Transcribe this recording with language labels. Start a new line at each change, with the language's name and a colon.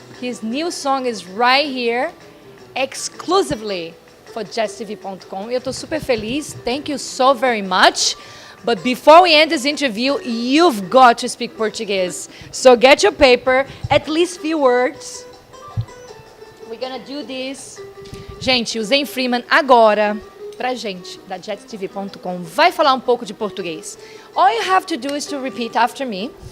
English: His new song is right here, exclusively for JazzTV.com. Eu tô super feliz. Thank you so very much. But before we end this interview, you've got to speak Portuguese. So get your paper, at least few words. We're gonna do this.
Portuguese: Gente, o Zane Freeman agora, pra gente, da JazzTV.com, vai falar um pouco de português.
English: All you have to do is to repeat after me.